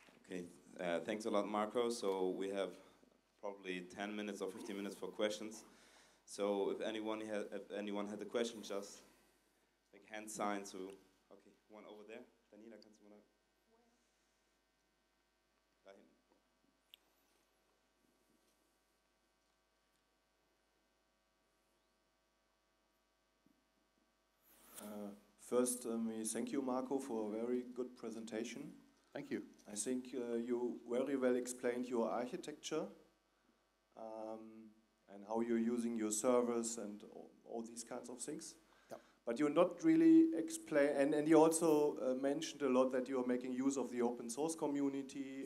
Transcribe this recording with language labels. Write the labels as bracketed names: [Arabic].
[English] Okay, thanks a lot, Marco. So we have probably 10 minutes or 15 minutes for questions. So if anyone had a question, just make hand signs. So, okay, one over there. [German] Daniela, kannst du mal da hinten. [English] First, thank you, Marco, for a very good presentation. Thank you. I think you very well explained your architecture and how you're using your servers and all these kinds of things. Yep. But you not really explain, and you also mentioned a lot that you are making use of the open source community.